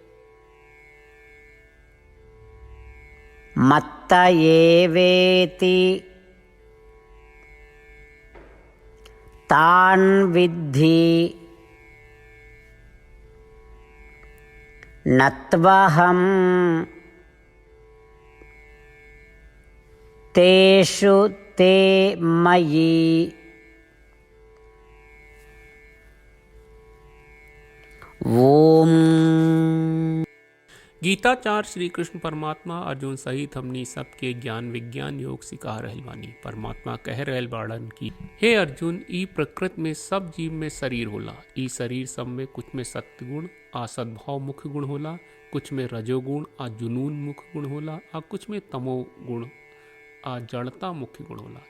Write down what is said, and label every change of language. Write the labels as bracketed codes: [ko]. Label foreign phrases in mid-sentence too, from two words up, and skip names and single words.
[sa] मत्त एवेति तान् विद्धि नत्वहं तेषु ते मयि। ओम। [bho] गीताचार्य श्री कृष्ण परमात्मा अर्जुन सहित हमनी सबके ज्ञान विज्ञान योग सिखा रहल बानी। परमात्मा कह रहल बाड़न की हे अर्जुन, ई प्रकृति में सब जीव में शरीर होला। ई शरीर सब में कुछ में सत्गुण आ सद्भाव मुख्य गुण होला, कुछ में रजोगुण आ जुनून मुख्य गुण होला, आ कुछ में तमोगुण आ जड़ता मुख्य गुण होला।